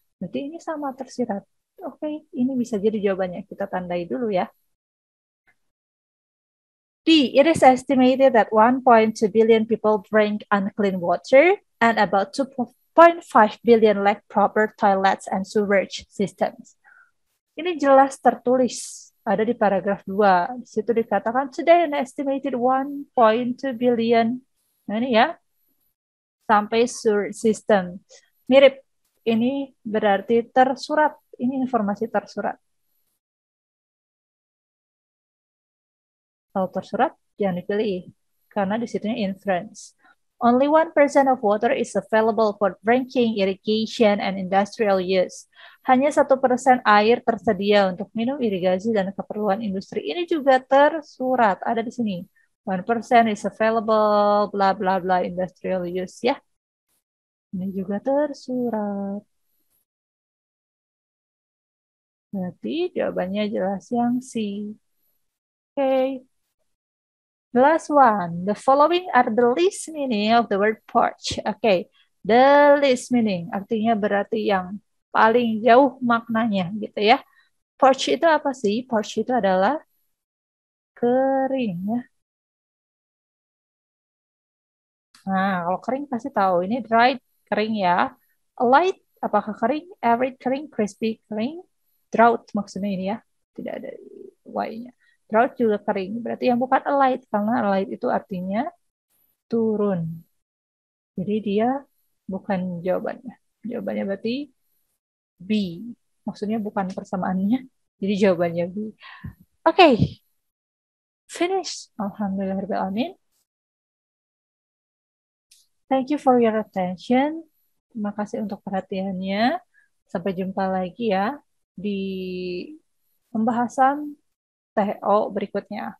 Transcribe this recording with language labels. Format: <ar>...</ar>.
<id>Berarti ini sama tersirat. Oke, ini bisa jadi jawabannya. Kita tandai dulu ya.</id> <en>D, it is estimated that 1.2 billion people drink unclean water and about 2.5 billion lack proper toilets and sewage systems.</en> <id>Ini jelas tertulis ada di paragraf 2. Di situ dikatakan</id> <en>today an estimated 1.2 billion.</en> <id>Nah ini ya, sampai sewage system. Mirip, ini berarti tersurat. Ini informasi tersurat. Kalau tersurat, jangan dipilih. Karena di situnya inference.</id> <en>Only 1% of water is available for drinking, irrigation, and industrial use.</en> <id>Hanya 1% air tersedia untuk minum, irigasi, dan keperluan industri. Ini juga tersurat, ada di sini.</id> <en>1% is available, bla bla bla, industrial use</en> <id>ya. Ini juga tersurat. Berarti jawabannya jelas yang C.</id> <en>Oke. The last one. The following are the least meaning of the word porch. Oke. The least meaning.</en> <id>Artinya berarti yang paling jauh maknanya gitu ya. Porch itu apa sih? Porch itu adalah kering ya. Nah, kalau kering pasti tahu. Ini dry, kering ya. Light, apakah kering? Arid kering, crispy kering. Drought maksudnya ini ya. Tidak ada Y-nya. Drought juga kering. Berarti yang bukan alight. Karena alight itu artinya turun. Jadi dia bukan jawabannya. Jawabannya berarti B. Maksudnya bukan persamaannya. Jadi jawabannya B. Oke.</id> <en>Okay. Finish.</en> <ar>Alhamdulillahirrahmanirrahim.</ar> <en>Thank you for your attention.</en> <id>Terima kasih untuk perhatiannya. Sampai jumpa lagi ya di pembahasan TO berikutnya.</id>